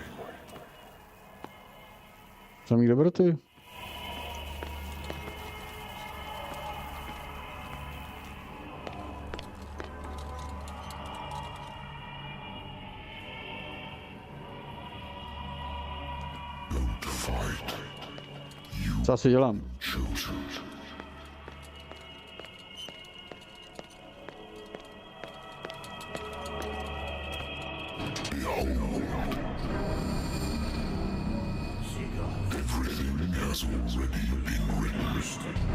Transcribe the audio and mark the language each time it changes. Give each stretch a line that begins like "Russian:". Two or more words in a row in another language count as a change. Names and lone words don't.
Czech: Samý dobroty.
English: Don't fight.
Czech: Co asi dělám?
English: Choose. Everything has already been written.